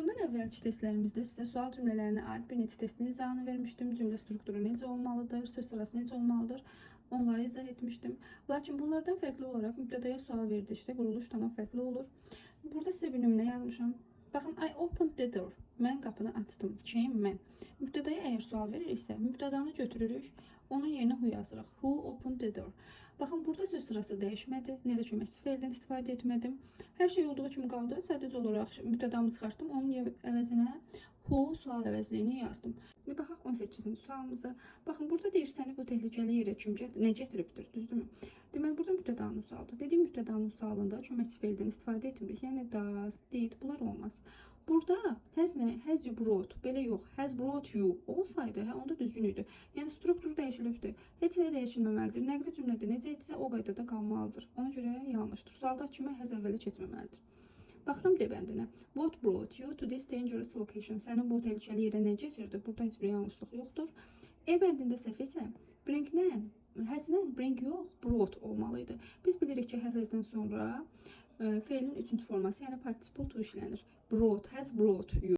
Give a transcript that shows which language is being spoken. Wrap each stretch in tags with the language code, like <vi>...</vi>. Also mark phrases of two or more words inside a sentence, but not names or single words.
<az>əvvəlki testlərimizdə sizə sual cümlələrinə aid bir neçə testin izahını vermişdim. Cümlə strukturu necə olmalıdır, söz sırası necə olmalıdır, onları izah etmişdim. Lakin bunlardan fərqli olaraq mübtədaya sual verdikdə quruluş tamam fərqli olur. Burada sizə bir nümunə yazmışam. Baxın,</az> <en>I opened the door.</en> <az>Mən qapını açdım. Kim? Mən. Mübtədaya əgər sual veririksə, mübtədanı götürürük, onun yerinə who yazırıq.</az> <en>Who opened the door?</en> <az>Baxın, burada söz sırası dəyişmədi. Necə köməkçi feildən istifadə etmədim. Hər şey olduğu kimi qaldı. Sadəcə olaraq mübtədamı çıxartdım. Onun əvəzinə who sual əvəzliyini yazdım. İndi baxaq 18-ci sualımıza. Baxın, burada deyir səni bu təhlükəli yerə kim nə gətiribdir, düzdürmü? Deməli, burada mübtədanın sualıdır. Dediyim mübtədanın sualında köməkçi feildən istifadə etmirik. Yəni</az> <en>does, did,</en> <az>bunlar olmaz.</az> <en>Burada has you brought,</en> <az>belə yox,</az> <en>has brought you</en> <az>olsaydı, onda düzgün idi. Yəni struktur dəyişilibdir. Heç nə dəyişilməməlidir. Nəqli cümlədə necə etsə o qaydada qalmalıdır. Ona görə yanlışdır. Sualda kimi has əvvəli keçməməlidir. Baxıram D bəndinə.</az> <en>What brought you to this dangerous location?</en> <az>Səni bu təhlükəli yerə nə gətirdi? Burada heç bir yanlışlıq yoxdur. E bəndində səhv isə bring-lə,</az> <en>has-lə bring</en> <az>yox, brought olmalıydı. Biz bilirik ki, have-dən sonra feilin üçüncü forması, yəni</az> <en>participle to</en> <az>işlənir.</az> <en>Brought, has brought you.</en>